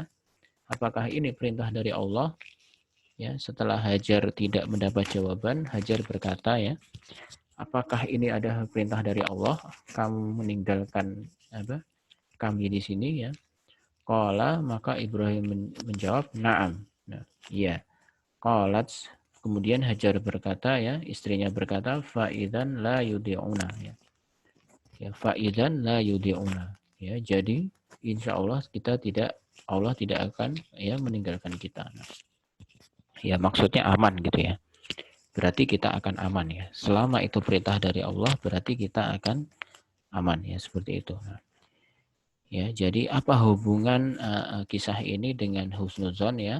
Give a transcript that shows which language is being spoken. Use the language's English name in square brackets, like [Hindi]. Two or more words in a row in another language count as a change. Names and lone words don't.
[Indonesian] Apakah ini perintah dari Allah? Ya, setelah Hajar tidak mendapat jawaban, Hajar berkata ya, apakah ini ada perintah dari Allah? Kamu meninggalkan kami di sini ya? Qala, maka Ibrahim menjawab, na'am. Nah, iya. Qalat, kemudian Hajar berkata ya, istrinya berkata, [Arabic] فإذن لا يضيعنا ya. Ya, فإذن لا يضيعنا. [Indonesian] Ya, jadi [Arabic] إن شاء الله [Indonesian] Allah tidak akan ya meninggalkan kita. Nah, ya maksudnya aman gitu ya. Berarti kita akan aman ya. Selama itu perintah dari Allah, berarti kita akan aman ya, seperti itu. Ya, jadi apa hubungan kisah ini dengan husnuzon ya?